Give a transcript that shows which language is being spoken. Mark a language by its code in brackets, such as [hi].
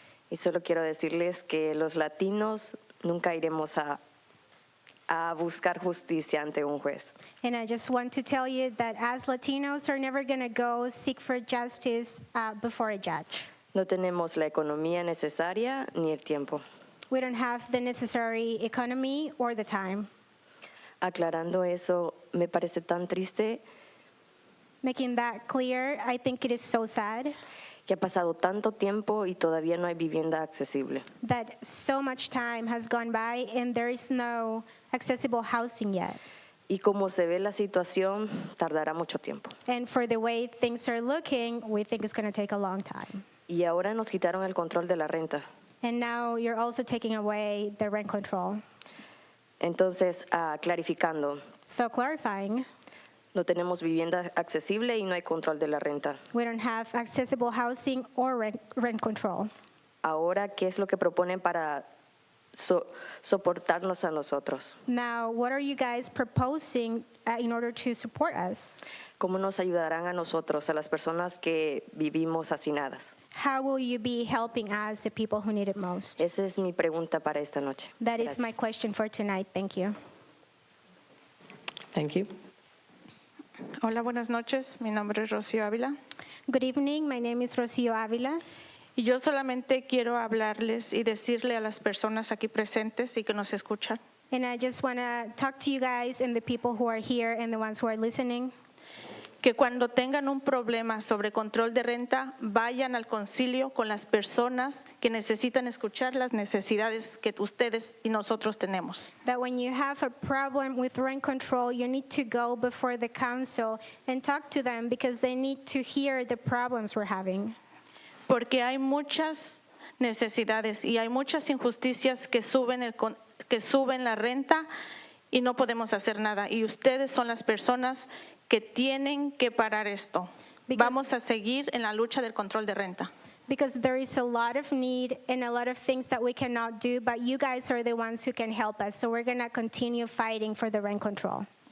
[es] Y solo quiero decirles que los latinos nunca iremos a a buscar justicia ante un juez. [en] And I just want to tell you that as Latinos are never going to go seek for justice before a judge. [es] No tenemos la economía necesaria ni el tiempo. [en] We don't have the necessary economy or the time. [es] Aclarando eso, me parece tan triste [en] Making that clear, I think it is so sad [es] que ha pasado tanto tiempo y todavía no hay vivienda accesible. [en] that so much time has gone by and there is no accessible housing yet. [es] Y como se ve la situación, tardará mucho tiempo. [en] And for the way things are looking, we think it's going to take a long time. [es] Y ahora nos quitaron el control de la renta. [en] And now you're also taking away the rent control. [es] Entonces, clarificando, [en] So clarifying, [es] no tenemos vivienda accesible y no hay control de la renta. [en] we don't have accessible housing or rent control. [es] Ahora, ¿qué es lo que proponen para soportarnos a nosotros? [en] Now, what are you guys proposing in order to support us? [es] ¿Cómo nos ayudarán a nosotros, a las personas que vivimos hacinadas? [en] How will you be helping us, the people who need it most? [es] Esa es mi pregunta para esta noche. [en] That is my question for tonight. Thank you. Thank you. [es] Hola, buenas noches. Mi nombre es Rocío Ávila. [en] Good evening. My name is Rocío Ávila. [es] Y yo solamente quiero hablarles y decirle a las personas aquí presentes y que nos escuchan [en] And I just want to talk to you guys and the people who are here and the ones who are listening [es] que cuando tengan un problema sobre control de renta, vayan al concilio con las personas que necesitan escuchar las necesidades que ustedes y nosotros tenemos. [en] that when you have a problem with rent control, you need to go before the council and talk to them because they need to hear the problems we're having. [es] Porque hay muchas necesidades y hay muchas injusticias que suben la renta y no podemos hacer nada. Y ustedes son las personas que tienen que parar esto. Vamos a seguir en la lucha del control de renta. [en] Because there is a lot of need and a lot of things that we cannot do, but you guys are the ones who can help us. So we're going to continue fighting for the rent control.